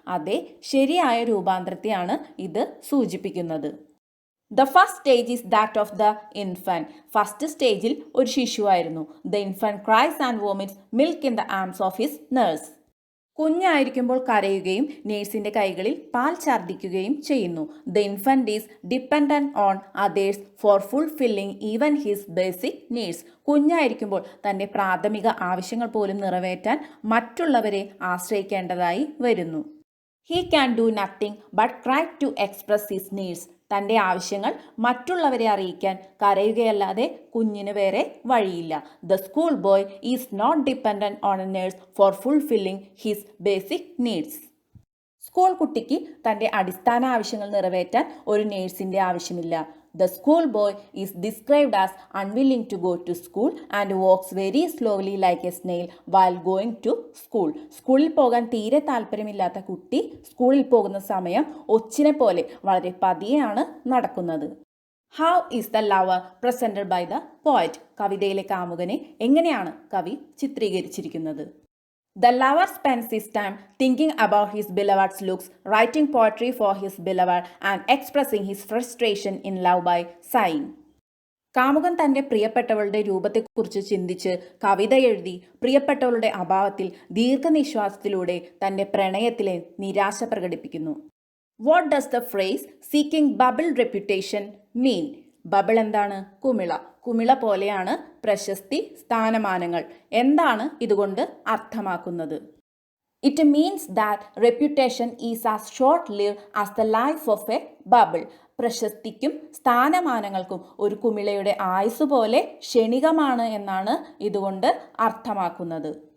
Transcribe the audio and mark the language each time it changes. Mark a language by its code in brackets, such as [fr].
[ml] അതെ, ശരിയായ രൂപാന്തരത്തെയാണ് ഇത് സൂചിപ്പിക്കുന്നത്. [en] The first stage is that of the infant. [ml] First സ്റ്റേജിൽ ഒരു ശിശുവായിരുന്നു. [en] The infant cries and vomits milk in the arms of his nurse. [ml] കുഞ്ഞായിരിക്കുമ്പോൾ കരയുകയും നേഴ്സിൻ്റെ കൈകളിൽ പാൽ ഛർദ്ദിക്കുകയും ചെയ്യുന്നു. [en] The infant is dependent on others for fulfilling even his basic needs. [ml] കുഞ്ഞായിരിക്കുമ്പോൾ തൻ്റെ പ്രാഥമിക ആവശ്യങ്ങൾ പോലും നിറവേറ്റാൻ മറ്റുള്ളവരെ ആശ്രയിക്കേണ്ടതായി വരുന്നു. [en] He can do nothing but cry to express his needs. [ml] തൻ്റെ ആവശ്യങ്ങൾ മറ്റുള്ളവരെ അറിയിക്കാൻ കരയുകയല്ലാതെ കുഞ്ഞിന് വേറെ വഴിയില്ല. [en] The school boy is not dependent on a nurse for fulfilling his basic needs. [ml] School കുട്ടിക്ക് തൻ്റെ അടിസ്ഥാന ആവശ്യങ്ങൾ നിറവേറ്റാൻ ഒരു നേഴ്സിൻ്റെ ആവശ്യമില്ല. [en] The schoolboy is described as unwilling to go to school and walks very slowly like a snail while going to school. [ml] സ്കൂളിൽ പോകാൻ തീരെ താല്പര്യമില്ലാത്ത കുട്ടി സ്കൂളിൽ പോകുന്ന സമയം ഒച്ചിനെ പോലെ വളരെ പതിയെയാണ് നടക്കുന്നത്. [en] How is the lover presented by the poet? [ml] കവിതയിലെ കാമുകനെ എങ്ങനെയാണ് കവി ചിത്രീകരിച്ചിരിക്കുന്നത്? [en] The lover spends his time thinking about his beloved's looks, writing poetry for his beloved and expressing his frustration in love by sighing. [ml] കാമുകൻ തൻ്റെ പ്രിയപ്പെട്ടവളുടെ രൂപത്തെക്കുറിച്ച് ചിന്തിച്ച് കവിത എഴുതി പ്രിയപ്പെട്ടവളുടെ അഭാവത്തിൽ ദീർഘനിശ്വാസത്തിലൂടെ തൻ്റെ പ്രണയത്തിലെ നിരാശ പ്രകടിപ്പിക്കുന്നു. [en] What does the phrase seeking bubble reputation mean? [ml] Bubble എന്താണ്? കുമിള. കുമിള പോലെയാണ് പ്രശസ്തി, സ്ഥാനമാനങ്ങൾ. എന്താണ് ഇതുകൊണ്ട് അർത്ഥമാക്കുന്നത്? [en] It means that reputation is as short live as the life of a bubble. [ml] പ്രശസ്തിക്കും സ്ഥാനമാനങ്ങൾക്കും ഒരു കുമിളയുടെ ആയുസ് പോലെ ക്ഷണികമാണ് എന്നാണ് ഇതുകൊണ്ട് അർത്ഥമാക്കുന്നത്.